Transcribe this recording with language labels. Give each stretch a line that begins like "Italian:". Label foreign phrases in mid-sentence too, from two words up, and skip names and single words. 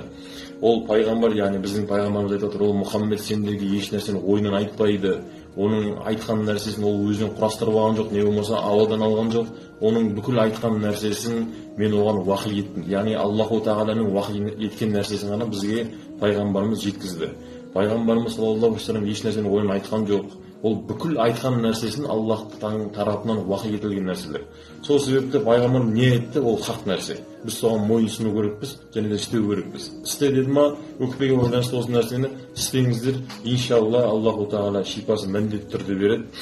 Kazakh: Ол пайғамбар, яғни біздің пайғамбарымыз айтады, ол Мұхаммед сендерге еш нәрсені ойынан айтпайды, Оның айтқан нәрсесін ол өзінен құрастырып алған жоқ, не болмаса ауадан алған жоқ. Оның бүкіл айтқан нәрсесін мен оған уахи еттім. Яғни Аллаху Тағаланың уахи еткен нәрсесін ғана бізге пайғамбарымыз жеткізді. Пайғамбарымыз
Arabic: صلى الله عليه وسلم
Kazakh: еш нәрсені ойын айтқан жоқ. Ол бүкіл айтқан нәрсесін Аллахтың тарапынан уахи етілген нәрселер. Сол себепті пайғамбар не айтты, ол хақ нәрсе. Біз соған мойынсыну керекпіз, және де істеу керекпіз. Істе деді ма, өкпеге байланысты осы нәрсені істеңіздер. Иншалла Аллаху Тағала шипасын міндетті түрде береді.